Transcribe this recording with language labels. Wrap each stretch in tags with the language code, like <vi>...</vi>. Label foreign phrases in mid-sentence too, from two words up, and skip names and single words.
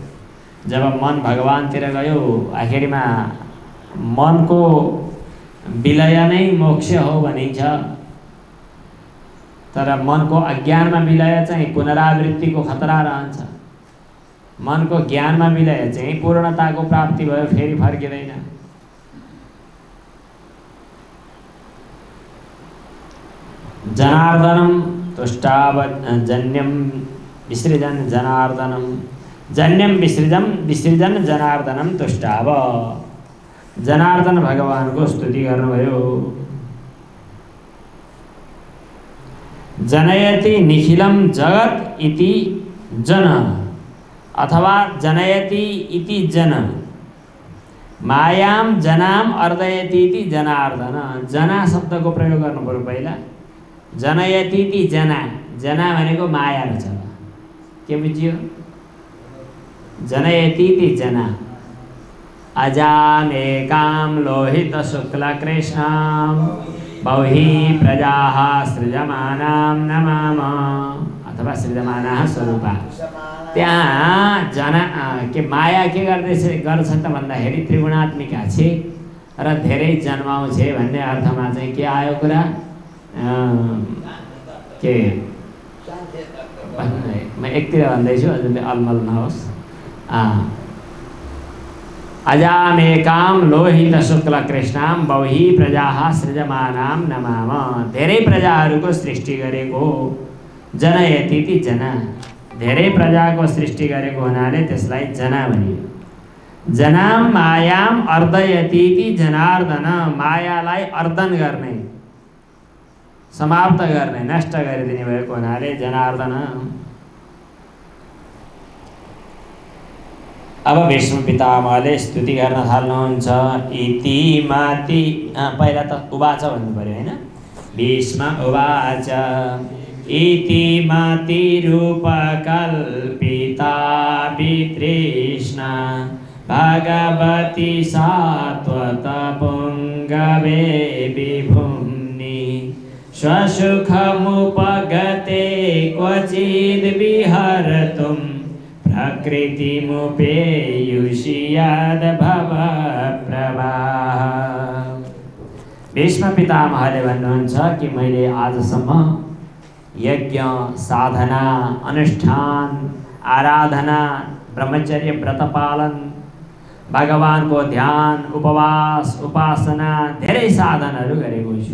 <ne>जब मन भगवानतिर गयो, आखिरमा मनको विलय नै मोक्ष हो भनिन्छ। तर मनको अज्ञानमा विलय चाहिँ पुनरावृत्तिको खतरा रहन्छ। मनको ज्ञानमा विलय चाहिँ पूर्णताको प्राप्ति भयो, फेरि फर्किँदैन।</ne> <sa>जनार्दनम तुष्टाव जन्यम विसृजन जनार्दनम, जन्यम विसृजन जनार्दनम तुष्टाव।</sa> <ne>जनार्दन भगवानको स्तुति गर्नुभयो।</ne> <sa>जनयति निखिलम जगत इति जन, अथवा जनयति इति जन, मायाम जनाम अर्दयति इति जनार्दन।</sa> <ne>जना शब्दको प्रयोग गर्नु पर्यो पहिला।</ne> <sa>जनयति इति जना,</sa> <ne>जना भनेको माया रहेछ। के बुझ्यो?</ne> <sa>जनयति इति जना। अजामेकां लोहित शुक्ल कृष्णां बहुहि प्रजाः सृजमानां नमामः, अथवा सृजमानाः स्वरूपा।</sa> <ne>त्यहाँ के माया के गर्छ त भन्दाखेरि त्रिगुणात्मिका छे र धेरै जन्माउँछे भन्ने अर्थमा चाहिँ के आयो कुरा के म एकतिर भन्दैछु हजुरले अलमल नहोस्।</ne> <sa>अजामेकाम लोहित शुक्ल कृष्णाम बहुही प्रजा सृजमानाम नमाम।</sa> <ne>धेरै प्रजाहरूको सृष्टि गरेको</ne> <sa>जनयति जना,</sa> <ne>धेरै प्रजाको सृष्टि गरेको हुनाले त्यसलाई जना भनियो।</ne> <sa>जनाम मायाम अर्दयति जनार्दन,</sa> <ne>मायालाई अर्दन गर्ने, समाप्त गर्ने, नष्ट गरिदिने भएको हुनाले जनार्दन। अब भीष्म पितामहले स्तुति गर्न थाल्नुहुन्छ। इति माति पहिला त उवाच भन्नु पर्यो हैन।</ne> <sa>भीष्म उवाच इति माति रूपकल्पिता वितृष्णा भगवती सात्वत पुंगवे विभुम्नि स्वसुखमुपगते क्वचिद् विहर्तुं प्रकृतिमुपेयुषि यद्भव प्रवाह।</sa> <ne>भीष्म पितामहले भन्नुहुन्छ कि मैले आजसम्म यज्ञ, साधना, अनुष्ठान, आराधना, ब्रह्मचर्य व्रत पालन, भगवानको ध्यान, उपवास, उपासना, धेरै साधनहरू गरेको छु।</ne>